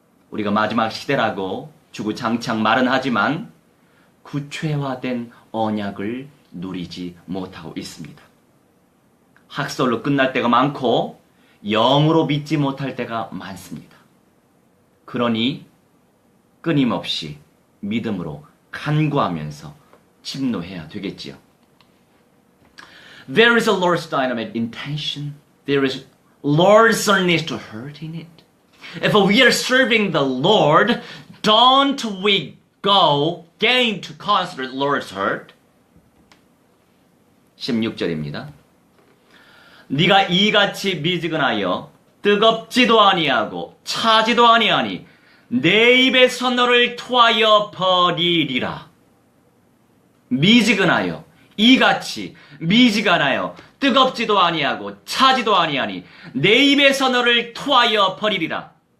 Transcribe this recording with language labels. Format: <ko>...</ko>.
<ko>우리가 마지막 시대라고 주구장창 말은 하지만 구체화된 언약을 누리지 못하고 있습니다. 학설로 끝날 때가 많고 영으로 믿지 못할 때가 많습니다. 그러니 끊임없이 믿음으로 간구하면서 침노해야 되겠지요.</ko> <en>There is a Lord's dynamic intention. There is Lord's earnest heart in it. If we are serving the Lord, don't we gain to consider the Lord's heart?</en> <ko>16절입니다. 네가 이같이 미지근하여 뜨겁지도 아니하고 차지도 아니하니 내 입에서 너를 토하여 버리리라. 미지근하여 이같이 미지근하여 뜨겁지도 아니하고 차지도 아니하니 내 입에서 너를 토하여 버리리라.</ko>